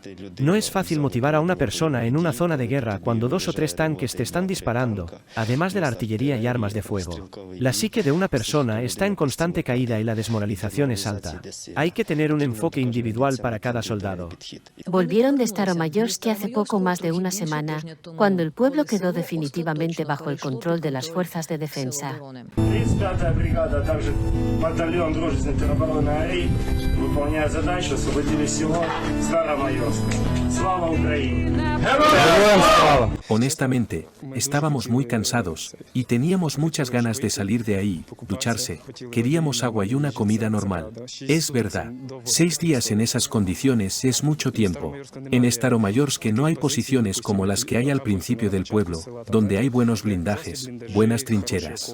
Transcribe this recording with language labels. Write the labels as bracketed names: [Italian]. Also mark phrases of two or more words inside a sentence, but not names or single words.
[Spanish] No es fácil motivar a una persona en una zona de guerra cuando 2 o 3 tanques te están disparando, además de la artillería y armas de fuego. La psique de una persona está en constante caída y la desmoralización es alta. Hay que tener un enfoque individual para cada soldado. Volvieron de Staromayorsk hace poco más de una semana, cuando el pueblo quedó definitivamente bajo el control de las fuerzas de defensa. [Russian] 35-я бригада, а также батальон дружественной теробороны АРИ, выполняя задачу, освободили село Старомайорск. Слава Украине! [Spanish] Honestamente, estábamos muy cansados, y teníamos muchas ganas de salir de ahí, ducharse, queríamos agua y una comida normal. Es verdad, 6 días en esas condiciones es mucho tiempo. En Staromayorsk no hay posiciones como las que hay al principio del pueblo, donde hay buenos blindajes, buenas trincheras.